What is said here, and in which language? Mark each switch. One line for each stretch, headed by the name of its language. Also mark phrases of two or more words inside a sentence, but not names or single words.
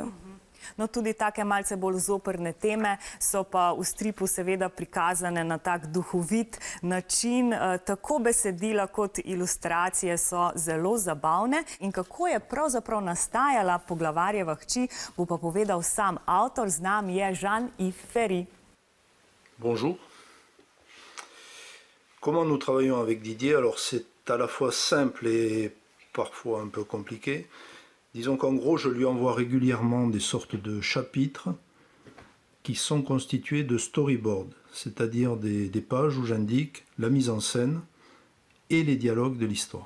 Slovenian: No, tudi take malce bolj zoprne teme so pa v stripu seveda prikazane na tak duhovit način. Tako besedila kot ilustracije so zelo zabavne. In kako je pravzaprav nastajala poglavarjeva hči, bo pa povedal sam avtor, z nami je Jean-Yves Ferry.
French: Bonjour. Comment nous travaillons avec Didier? Alors c'est à la fois simple et parfois un peu compliqué. Disons qu'en gros, je lui envoie régulièrement des sortes de chapitres qui sont constitués de storyboards, c'est-à-dire des pages où j'indique la mise en scène et les dialogues de l'histoire.